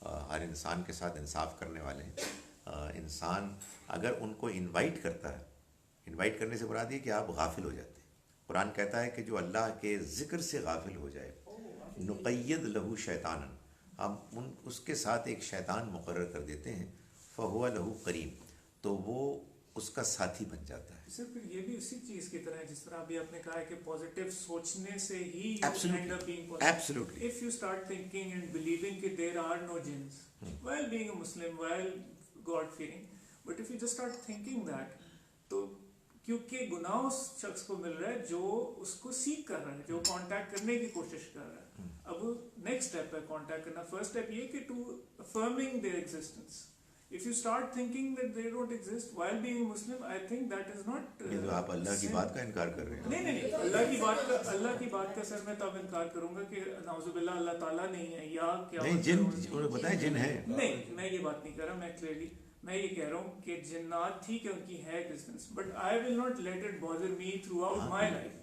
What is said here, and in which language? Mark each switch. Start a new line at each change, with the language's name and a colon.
Urdu: ہر انسان کے ساتھ انصاف کرنے والے ہیں۔ انسان اگر ان کو انوائٹ کرتا ہے، انوائٹ کرنے سے مراد یہ کہ آپ غافل ہو جاتے ہیں۔ قرآن کہتا ہے کہ جو اللہ کے ذکر سے غافل ہو جائے،
Arabic: نقید لہو شیطانا،
Urdu: ہم اس کے ساتھ ایک شیطان مقرر کر دیتے ہیں،
Arabic: فہو لہو قرین،
Urdu: تو وہ اس کا ساتھی بن جاتا ہے۔ سر پھر یہ بھی اسی چیز کی طرح ہے جس طرح ابھی آپ نے کہا ہے کہ پازیٹیو سوچنے سے ہی
English: Absolutely. Absolutely. if you start thinking and believing that there are no jinns, while being a Muslim, while God fearing, but if you just start thinking that,
Urdu: تو کیونکہ گناہ اس شخص کو مل رہا ہے جو اس کو سیکھ کر رہا ہے، جو کانٹیکٹ کرنے کی کوشش کر رہا ہے۔ اب نیکسٹ اسٹیپ ہے کانٹیکٹ کرنا۔ فرسٹ اسٹیپ یہ کہ to affirming their existence,
English: if you start thinking that they don't exist while being a Muslim, I think that is not
Urdu: یہ تو آپ اللہ کی بات کا انکار کر رہے ہیں۔ نہیں اللہ کی بات کا سر میں تب انکار کروں گا کہ نعوذ باللہ اللہ تعالیٰ نہیں ہے یا کیا نہیں جن بتائیں جن ہیں، نہیں میں یہ بات نہیں کر رہا، میں یہ کہہ رہا ہوں کہ جنات ٹھیک ہے ان کی ہے existence,
English: But I will not let it bother me throughout my life.